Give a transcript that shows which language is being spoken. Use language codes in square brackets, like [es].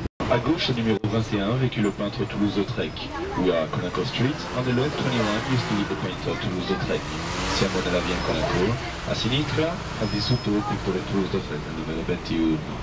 [fr] À gauche, numéro 21, vécu le peintre Toulouse-Lautrec. [en] We are Colincourt Street. On the left, 21, used to be the painter Toulouse-Lautrec. [it] Siamo nella via Colincourt. A sinistra, ha vissuto il pittore Toulouse-Lautrec, nel numero 21.